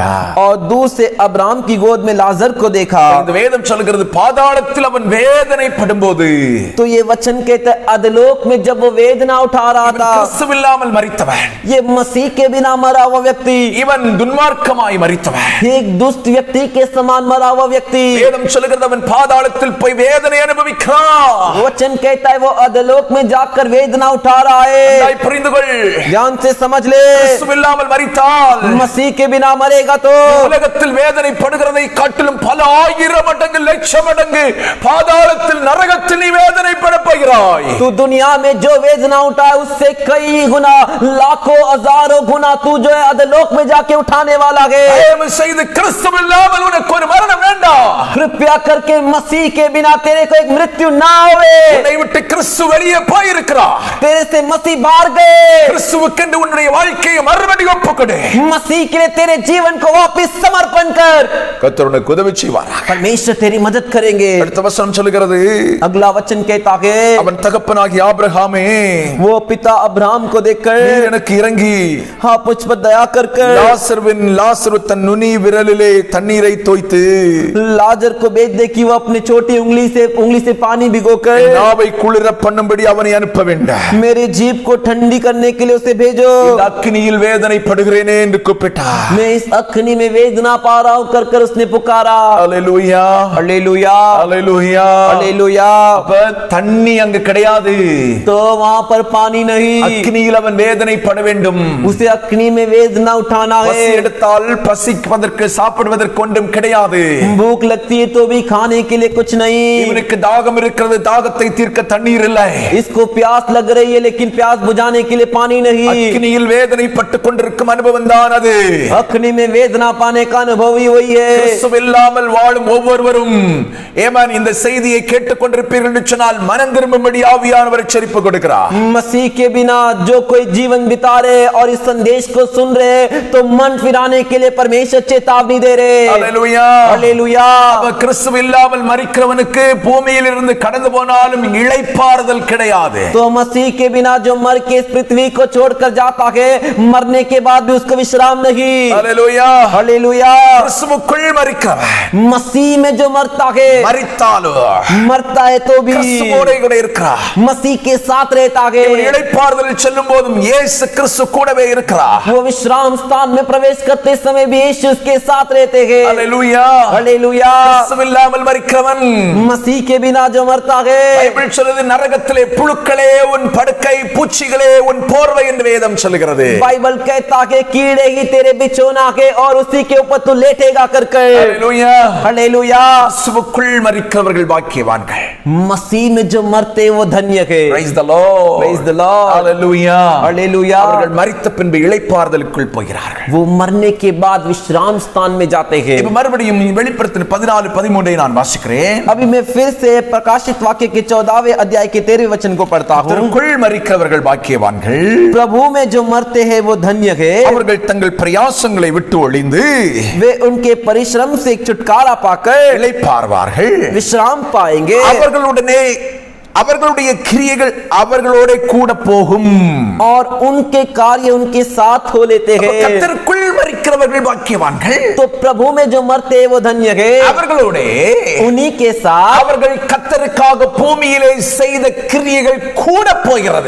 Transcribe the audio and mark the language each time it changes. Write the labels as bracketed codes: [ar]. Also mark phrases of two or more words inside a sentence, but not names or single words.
[hi] और दूर से अब्राहम की गोद में लाजर को देखा। [ta] இந்த வேதம் சொல்கிறது பாதாளத்தில் அவன் வேதனைப்படும்போது [hi] तो ये वचन कहता है अधलोक में जब वो वेदना उठा रहा था, [ta] கிறிஸ்துவில்லாமல் மரித்தவன், [hi] ये मसीह के बिना मरा हुआ व्यक्ति, [ta] இவன் துன்மார்க்கமாய் மரித்தவன், [hi] एक दुष्ट व्यक्ति के समान मरा हुआ व्यक्ति। [ta] வேதம் சொல்கிறது அவன் பாதாளத்தில் போய் வேதனை அனுபவிக்கிறான்। [hi] वचन कहता है वो अधलोक में जाकर वेदना उठा रहा है। [ta] நன்றாய் புரிந்து கொள், [hi] ध्यान से समझ ले, [ta] கிறிஸ்துவில்லாமல் மரித்தால் [hi] मसीह के बिना मरेगा तो [ta] உலகத்தில் வேதனைப்படுகிறதை காட்டிலும் பல ஆயிரம் மடங்கு லட்சம் மடங்கு பாதாளத்தில் நரகத்தில் நீ வேதனைப்பட போகிறாய்। [hi] तू दुनिया में जो वेदना उठा है उससे कई गुना, लाखों हजारों गुना तू जो है अधलोक में जाके उठाने वाला है। [ta] தயவு செய்து கிறிஸ்துவில்லாமல் உனக்கு ஒரு மரணம் வேண்டாம்। [hi] कृपया करके मसीह के बिना तेरे को एक मृत्यु ना होवे। [ta] உன்னை விட்டு கிறிஸ்து வெளியே போயிருக்கிறார்। [hi] तेरे से मसीह बाहर गए। [ta] கிறிஸ்துவுக்கென்று உன்னுடைய வாழ்க்கையை மறுபடியும் ஒப்புக்கொடு। [hi] मसीह के लिए तेरे जीवन को वापस समर्पण कर। [ta] கர்த்தர் உனக்கு உதவி செய்வார்। [hi] परमेश्वर तेरी मदद करेंगे। [ta] அடுத்த வசனம் சொல்கிறது, [hi] अगला वचन कहता है [ta] அவன் தகப்பனாகிய ஆபிரகாமே, [hi] वो पिता अब्राहम को देखकर [ta] நீர் எனக்கு இறங்கி [hi] हाँ मुझ पर दया कर [ta] லாசரு தன் நுனி விரலிலே தண்ணீரை தோய்த்து [hi] लाजर को भेज दे कि वो अपनी छोटी उंगली से पानी भिगोकर [ta] நாவை குளிர பண்ணும்படி அவனை அனுப்ப வேண்டாம்। [hi] मेरी जीभ को ठंडी करने के लिए उसे भेजो। [ta] இந்த அக்கினியில் வேதனைப்படுகிறேனே என்று கூப்பிட்டார்। [hi] मैं इस अग्नि में वेदना पा रहा हूं कर उसने पुकारा। [ta] அல்லேலூயா, [hi] हालेलुया, [ta] அல்லேலூயா, [hi] हालेलुया। [ta] அப்ப தண்ணி அங்கு கிடையாது, [hi] तो वहां पर पानी नहीं, [ta] அக்கினியில் அவன் வேதனைப்பட வேண்டும்। [hi] उसे अग्नि में वेदना उठाना [ta] பசி [hi] है। [ta] எடுத்தால் பசிப்பதற்கு சாப்பிடுவதற்கு ஒன்றும் கிடையாது। [hi] भूख लगती है तो भी खाने के लिए कुछ नहीं। [ta] இவனுக்கு தாகம் இருக்கிறது, தாகத்தை தீர்க்க தண்ணீர் இல்லை। [hi] इसको प्यास लग रही है लेकिन प्यास बुझाने के लिए पानी नहीं। [ta] அக்கினியில் வேதனைப்பட்டு கொண்டிருக்கும் அனுபவம் தான் அது। [hi] अग्नि में वेदना पाने का अनुभव ही वही है। [ta] கிறிஸ்துவில்லாமல் வாழும் ஒவ்வொருவரும் ஏமான் இந்த செய்தியை கேட்டுக் கொண்டிருப்பீர்கள் என்று சொன்னால் மனம் திரும்பும்படி ஆவியானவர் எச்சரிப்பு கொடுக்கிறார்। [hi] मसीह के बिना जो कोई जीवन बिता रहे और इस संदेश को सुन रहे तो मन फिराने के लिए परमेश्वर चेतावनी दे रहे। [ta] அல்லேலூயா, [hi] हालेलुया। [ta] கிறிஸ்துவில்லாமல் மரிக்கிறவனுக்கு பூமியில் இருந்து கடந்து போனாலும் இளைப்பாறுதல் கிடையாது। [hi] तो मसीह के बिना जो मर के इस पृथ्वी को छोड़कर जाता है, मरने के बाद भी उसको विश्राम नहीं। [ta] அல்லேலூயா, [hi] हालेलुया। [ta] கிறிஸ்துவுக்குள் மரிக்கிறவன் [hi] मसीह में जो मरता है, [ta] மரித்தாலும் [hi] मरता है तो भी [ta] கிறிஸ்துவோடு கூட இருக்கிறார்। [hi] मसीह के साथ रहता है। [ta] இவன் இளைப்பாறுதலில் செல்லும் போதும் இயேசு கிறிஸ்து கூடவே இருக்கிறார்। [hi] वो विश्राम स्थान में प्रवेश करते समय भी यीशु उसके साथ रहते हैं। [ta] அல்லேலூயா, [hi] हालेलुया। [ta] கிறிஸ்துவில்லாமல் மரிக்கிறவன், [hi] मसीह के बिना जो मरता है, [ta] பைபிள் சொல்லுது நரகத்திலே புழுக்களே உன் படுக்கை, பூச்சிகளே உன் போர்வை என்று வேதம் சொல்லுகிறது। [hi] बाइबल कहता है कीड़े ही तेरे बिछौना के और उसी के ऊपर तू लेटेगा कर। [ta] அல்லேலூயா, [hi] हालेलुया। [ta] கிறிஸ்துவுக்குள் மரிக்கிறவர்கள் பாக்கியவான்கள்। [hi] मसीह में जो मरते वो धन्य है। [en] Praise the Lord, Praise the Lord. Hallelujah, [hi] हालेलुया। [ta] அவர்கள் மரித்த பின்பு இளைப்பாறுதலுக்குள் போகிறார்கள்। [hi] वो मरने के बाद विश्राम स्थान में जाते हैं। [ta] இப்ப மறுபடியும் வெளிப்படுத்தின 14-13 நான் வாசிக்கிறேன்। [hi] अभी मैं फिर से प्रकाशित वाक्य के 14वें अध्याय के 13वें वचन को पढ़ता हूँ। [ta] கர்த்தருக்குள் மரிக்கிறவர்கள் பாக்கியவான்கள், [hi] प्रभु में जो मरते हैं वो धन्य है। [ta] அவர்கள் தங்கள் பிரயாசங்களை விட்டு ஒளிந்து [hi] वे उनके परिश्रम से एक छुटकारा पाकर [ta] இளைப்பாறுவார்கள்। [hi] विश्राम पाएंगे। [ta] அவர்களுடனே அவர்களுடைய கிரியைகள் அவர்களோட கூட போகும் [hi] और उनके कार्य उनके साथ हो लेते हैं। [ta] கர்த்தருக்குள் மரிக்கிறவர்கள் பாக்கியவான்கள், [hi] तो प्रभु में जो मरते हैं वो धन्य है। [ta] அவர்களோட [hi] उन्हीं के साथ [ta] அவர்கள் கர்த்தருக்காக பூமியிலே செய்த கிரியைகள் கூட போகிறது।